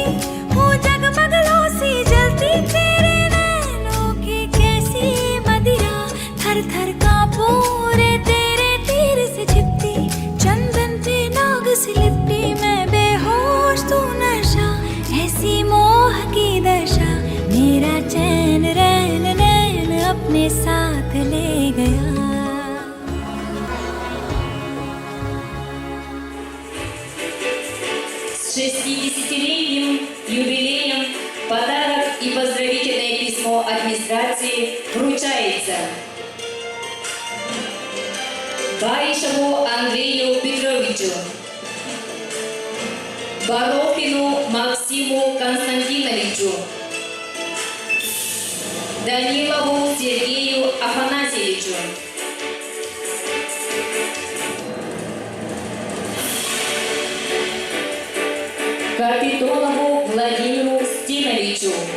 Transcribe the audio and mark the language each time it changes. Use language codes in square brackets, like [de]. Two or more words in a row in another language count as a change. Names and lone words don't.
[hi] हूँ जगमग लो सी जलती तेरे नैनों की कैसी मदिरा थर थर कांपू रे तेरे तीर से छिपती चंदन पे नाग से लिपटी मैं बेहोश तू नशा ऐसी मोह की दशा मेरा चैन रैन नैन अपने साथ ले गया [ru] С 60-летним юбилеем подарок и поздравительное письмо администрации вручается Баришеву Андрею Петровичу, Барохину Максиму Константиновичу, Данилову Сергею Афанасьевичу, Капитонову Владимиру Стимовичу,